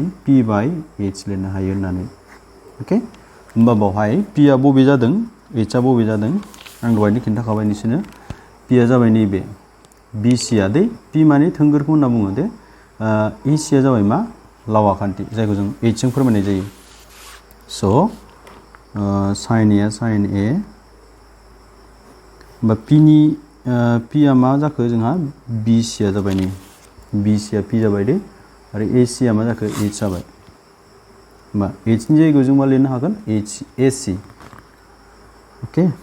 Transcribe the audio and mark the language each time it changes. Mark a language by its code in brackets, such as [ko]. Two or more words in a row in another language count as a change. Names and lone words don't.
[brx] P/H लिरनो हायो होननानै, ओके। होमबा बावहाय P आ बबे जादों? H आ बबे जादों? आं दहायनो खिन्थाखाबाय नोंसोरनो। P आ जाबाय नैबे BC आ दै। P माने थोंगोरखौ होनना बुङो दे। EC आ जाबाय मा? लाव आखान्थि, जायखौ जों H जों फोरमायनाय जायो। स' [en] sin A sin A। [brx] होमबा P आ मा जाखो जोंहा? BC आ जाबाय नै। BC आ P जाबाय दे। आरो AC आ मा जाखो? H जाबाय। होमबा H नि जायगायाव जों मा लिरनो हागोन? AC, ओके।